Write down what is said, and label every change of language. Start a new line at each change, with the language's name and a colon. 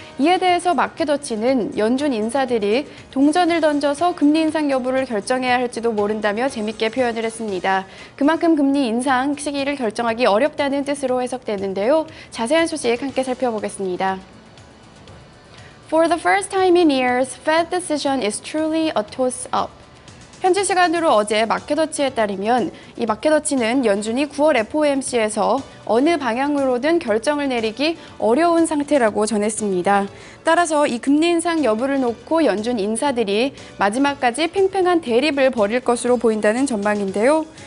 Korean: 이에 대해서 마켓워치는 연준 인사들이 동전을 던져서 금리 인상 여부를 결정해야 할지도 모른다며 재밌게 표현을 했습니다. 그만큼 금리 인상 시기를 결정하기 어렵다는 뜻으로 해석되는데요. 자세한 소식 함께 살펴보겠습니다.
English: For the first time in years, Fed decision is truly a toss-up.
Korean: 현지 시간으로 어제 마켓워치에 따르면 이 마켓워치는 연준이 9월 FOMC에서 어느 방향으로든 결정을 내리기 어려운 상태라고 전했습니다. 따라서 이 금리 인상 여부를 놓고 연준 인사들이 마지막까지 팽팽한 대립을 벌일 것으로 보인다는 전망인데요.